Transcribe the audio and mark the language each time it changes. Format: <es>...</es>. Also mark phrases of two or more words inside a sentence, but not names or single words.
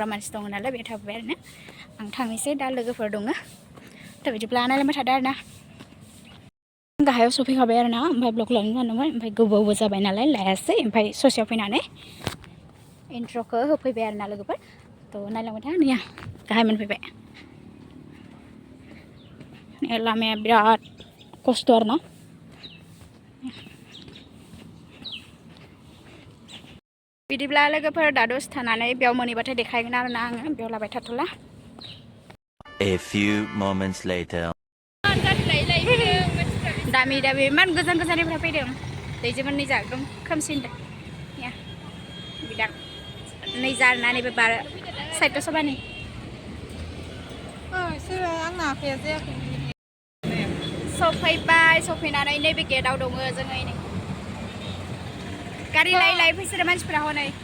<brx>मानसि दङ नालाय बे थाबोबाय आरोना आं थांनोसै दा लोगोफोर दङ थ' बिदिब्ला नायलांबाय थादों आरोना गाहायाव सफैखाबाय आरोना ओमफ्राय ब्लग लानो सानदोंमोन ओमफ्राय गोबावबो जाबाय नालाय लायासै ओमफ्राय ससेयाव फैनानै इन्ट्र'खौ होफैबाय आरोना लोगोफोर थ' नायलांबाय था नैया गाहाय मोनफैबाय लामाया बिराद खस्थ' आरोना बिदिब्ला लोगोफोर दा दसे थानानै बेयाव मोनहैबाथाय देखायगोन आरोना आङो बेयाव लाबाय थाथ'ला</brx> <en>A few moments later.</en> <brx>दामि इमान गोजान गोजाननिफ्राय फैदों दैजों नै जा एकदम खोमसिनदों या बिदां नै जा आरोना नैबे बार साइडआव सबानि सफैबाय सफैनानै नैबे गेटआव दङ जोङो नै गारि लायै फैसोरो मानसिफोरा हनै</brx>